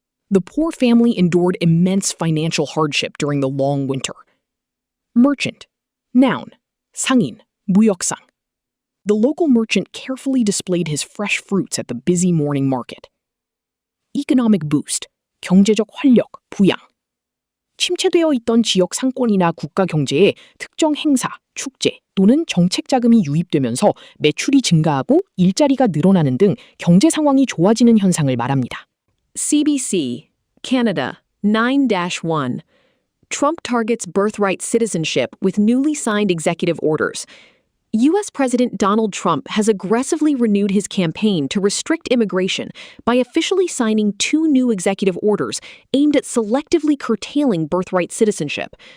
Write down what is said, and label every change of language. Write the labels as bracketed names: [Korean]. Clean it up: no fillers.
[English] The poor family endured immense financial hardship during the long winter. Merchant. Noun. [Korean] 상인, 무역상. [English] The local merchant carefully displayed his fresh fruits at the busy morning market. Economic boost. [Korean] 경제적 활력, 부양. 침체되어 있던 지역 상권이나 국가 경제에 특정 행사, 축제 또는 정책 자금이 유입되면서 매출이 증가하고 일자리가 늘어나는 등 경제 상황이 좋아지는 현상을 말합니다. [English] CBC, Canada, 9-1. Trump targets birthright citizenship with newly signed executive orders. U.S. President Donald Trump has aggressively renewed his campaign to restrict immigration by officially signing 2 new executive orders aimed at selectively curtailing birthright citizenship.